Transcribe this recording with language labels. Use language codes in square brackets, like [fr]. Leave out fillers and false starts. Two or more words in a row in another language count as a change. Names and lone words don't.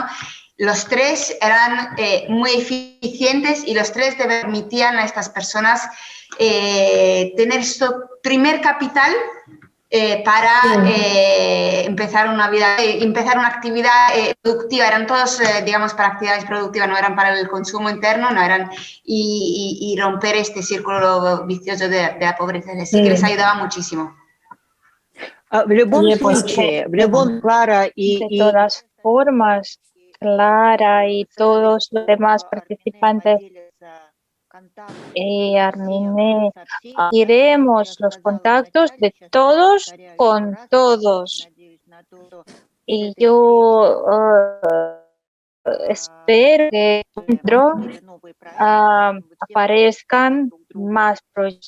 [es] Los tres eran muy eficientes y los tres permitían a estas personas tener su primer capital para empezar una vida, empezar una actividad productiva. Eran todos, digamos, para actividades productivas, no eran para el consumo interno, no eran y romper este círculo vicioso de la pobreza. Así que les ayudaba muchísimo. [ru] В любом [es] Oye, pues, [ru] случае, в любом, Клара [es] De todas formas, Clara y todos los demás participantes Armine, iremos los contactos de todos con todos. Y yo espero que dentro aparezcan más proyectos.